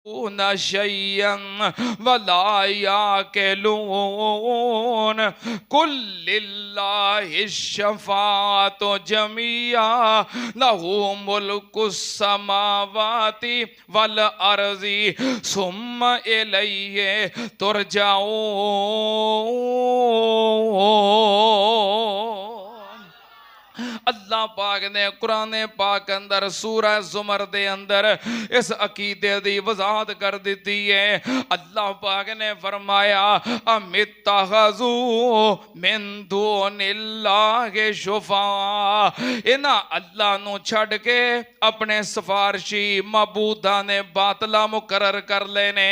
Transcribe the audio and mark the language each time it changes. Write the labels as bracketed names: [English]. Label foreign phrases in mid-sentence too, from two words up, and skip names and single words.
[Arabic] شيئا ولا يعقلون قل لله الشفاعة جميعا له ملك السماوات والأرض ثم إليه ترجعون. [Punjabi] اللہ پاک نے قرآن پاک اندر سورہ زمر دے اندر اس عقیدے دی وضاحت کر دی ہے. اللہ پاک نے فرمایا [Arabic] أم اتخذوا من دون الله شفعاء, [Punjabi] انہاں اللہ نوں چھڈ کے اپنے سفارشی معبودا نے باطلہ مقرر کر لینے.